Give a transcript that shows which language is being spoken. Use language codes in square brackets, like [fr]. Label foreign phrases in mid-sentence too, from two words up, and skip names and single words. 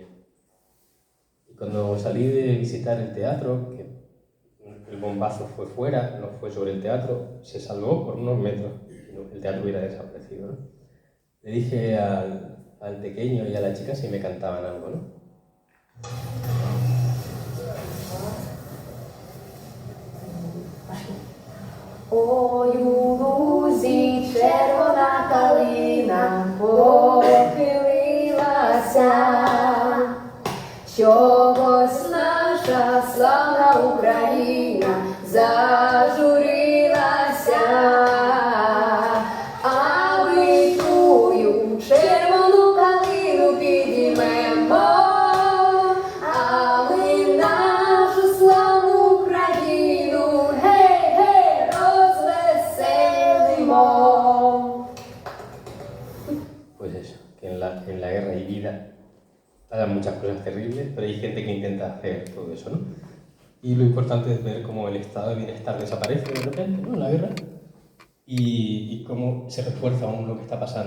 [es] Y cuando salí de visitar el teatro, que el bombazo fue fuera, no fue sobre el teatro, se salvó por unos metros. El teatro hubiera desaparecido, ¿no? Le dije al pequeño y a la chica si me cantaban algo, ¿no? [uk] Ой, у лузі червона калина похилилася, чогось наша славна Україна зажурилася, а ми тую червону калину підіймемо, а ми нашу славну Україну гей-гей розвеселимо. [es] Pues eso, que en la guerra hay vida, pasan muchas cosas terribles, pero hay gente que intenta hacer todo eso, ¿no? Y lo importante es ver cómo el estado de bienestar desaparece de repente, ¿no? En la guerra, y cómo se refuerza aún lo que está pasando.